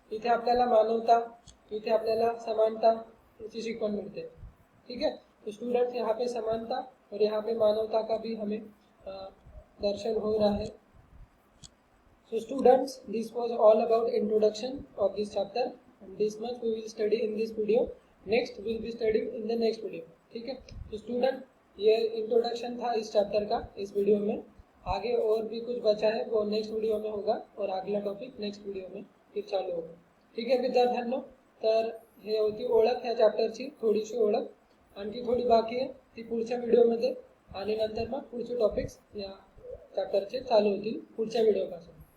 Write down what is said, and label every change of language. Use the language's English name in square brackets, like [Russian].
[Marathi] इथे आपल्याला मानवता, इथे आपल्याला समानता याची शिकवण मिळते, [Hindi] ठीक है। तो स्टूडेंट्स, यहाँ पे समानता और यहाँ पे मानवता का भी हमें दर्शन हो रहा है। [English] So students, this was all about introduction of this chapter, and this much we will study in this video. Next we will be studying in the next video, [Hindi] ठीक है। तो स्टूडेंट, ये इंट्रोडक्शन था इस चैप्टर का, इस video में। आगे और भी कुछ बचा है वो नेक्स्ट वीडियो में होगा, और अगला टॉपिक नेक्स्ट वीडियो में फिर चालू होगा, [Marathi] ठीक आहे विद्यार्थ्यांनो। तर हे होती ओळख या चॅप्टरची, थोडीशी ओळख, आणखी थोडी बाकी आहे ती पुढच्या व्हिडिओमध्ये, आणि नंतर मग पुढचे टॉपिक्स या चॅप्टरचे चालू होतील पुढच्या व्हिडिओपासून।